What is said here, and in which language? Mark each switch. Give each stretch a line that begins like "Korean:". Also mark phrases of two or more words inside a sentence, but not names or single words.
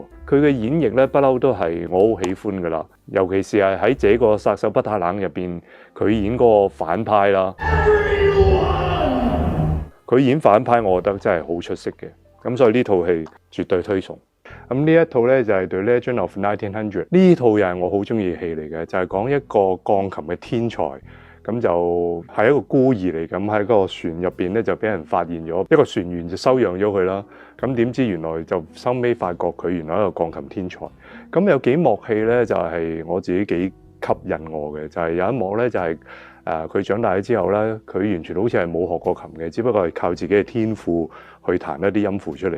Cantonese: 佢嘅演繹咧，不嬲都係我好喜歡噶啦。尤其是係喺這個殺手不太冷入邊，佢演嗰個反派啦，佢演反派，我覺得真係好出色嘅。咁所以呢套戲絕對推崇。咁呢一套咧就係《The Legend of 1900》，呢套又係我好中意嘅戲嚟嘅，就係講一個鋼琴嘅天才。咁就係一個孤兒嚟，咁喺個船入邊咧就俾人發現咗，一個船員就收養咗佢啦。咁點知原來就收尾發覺佢原來係一個鋼琴天才。咁有幾幕戲咧就係我自己幾吸引我嘅，就係有一幕咧就係佢長大咗之後咧，佢完全好似係冇學過琴嘅，只不過係靠自己嘅天賦去彈一啲音符出嚟。